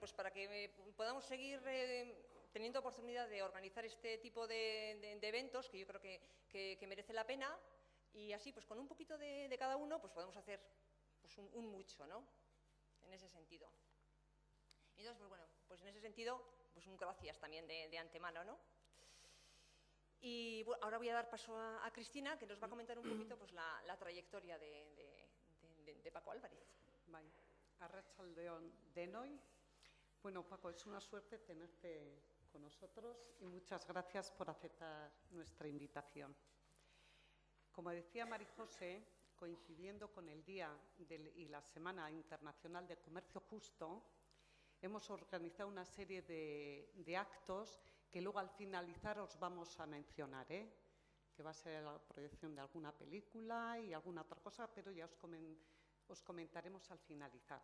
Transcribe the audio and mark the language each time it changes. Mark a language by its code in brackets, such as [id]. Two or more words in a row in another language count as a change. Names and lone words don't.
[es] Para que podamos seguir teniendo oportunidad de organizar este tipo de eventos que yo creo que merece la pena y así, con un poquito de cada uno, podemos hacer un mucho, ¿no? En ese sentido. Y entonces, en ese sentido, un gracias también de antemano, ¿no? Y ahora voy a dar paso a Cristina, que nos va a comentar un poquito la trayectoria de Paco Álvarez. [eu] Bai, arratsaldeon denoi. [es] Bueno, Paco, es una suerte tenerte con nosotros y muchas gracias por aceptar nuestra invitación. Como decía María José, coincidiendo con el Día y la Semana Internacional de Comercio Justo, hemos organizado una serie de actos que luego al finalizar os vamos a mencionar, que va a ser la proyección de alguna película y alguna otra cosa, pero ya os comentaremos al finalizar.